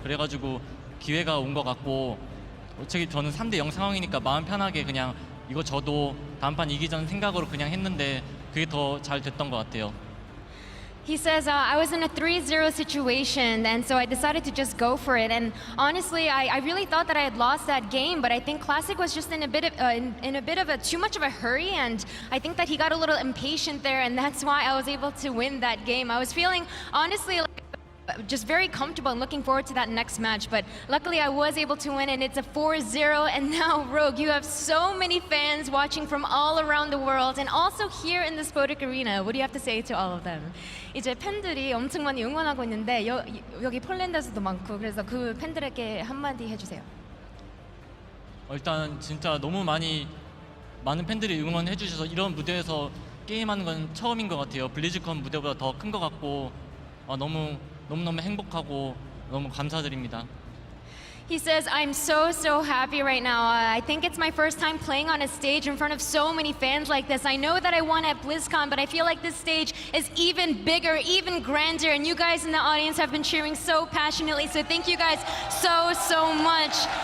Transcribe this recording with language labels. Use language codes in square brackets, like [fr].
[ko] 그래가지고 기회가 온 것 같고 어차피 저는 3대0 상황이니까 마음 편하게 그냥 이거 저도 다음판 이기자는 생각으로 그냥 했는데 그게 더 잘 됐던 것 같아요. [en] He says, I was in a 3-0 situation, and so I decided to just go for it. And honestly, I really thought that I had lost that game, but I think Classic was just in a bit of too much of a hurry, and I think that he got a little impatient there, and that's why I was able to win that game. I was feeling, honestly, just very comfortable and looking forward to that next match, but luckily I was able to win, and it's a 4-0. And now, Rogue, you have so many fans watching from all around the world and also here in the Spodek Arena. What do you have to say to all of them? [ko] 이제 팬들이 엄청 많이 응원하고 있는데 여기 폴란드에서도 많고, 그래서 그 팬들에게 한마디 해주세요. 일단 진짜 너무 많은 팬들이 응원해 주셔서 이런 무대에서 게임하는 건 처음인 것 같아요. 블리즈컨 무대보다 더 큰 것 같고 너무너무 행복하고 너무 감사드립니다. [en] He says, I'm so happy right now. I think it's my first time playing on a stage in front of so many fans like this. I know that I won at BlizzCon, but I feel like this stage is even bigger, even grander, and you guys in the audience have been cheering so passionately, so thank you guys so much.